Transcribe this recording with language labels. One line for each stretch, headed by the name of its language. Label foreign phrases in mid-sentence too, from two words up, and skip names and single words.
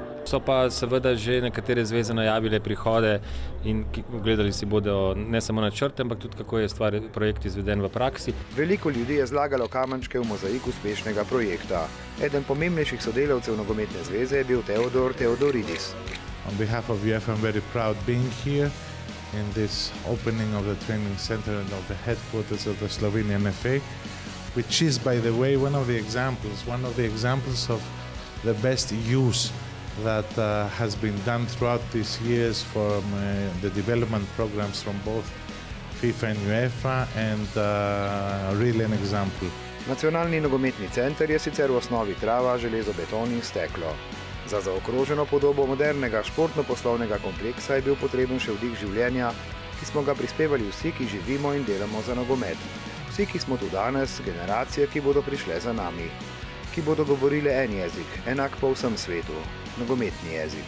Slovenian: So pa seveda že nekatere zveze najavile prihode in gledali si bodo ne samo načrte, ampak tudi kako je projekt izveden v praksi. Veliko ljudi je zlagalo kamenčke v mozaik uspešnega projekta. Eden pomembnejših sodelavcev Nogometne zveze je bil Teodor Teodoridis.
English: On behalf of UEFA, I'm very proud being here in this opening of the training center and of the headquarters of the Slovenian FA, which is, by the way, one of the examples of the best use that has been done throughout these years from the development programs from both FIFA and UEFA, and really an example.
Slovenian: Nacionalni nogometni center je sicer v osnovi trava, železo, beton in steklo. Za zaokroženo podobo modernega športno-poslovnega kompleksa je bil potreben še vdih življenja, ki smo ga prispevali vsi, ki živimo in delamo za nogomet. Vsi, ki smo tu danes, generacije, ki bodo prišle za nami, ki bodo govorili en jezik, enak po vsem svetu, nogometni jezik.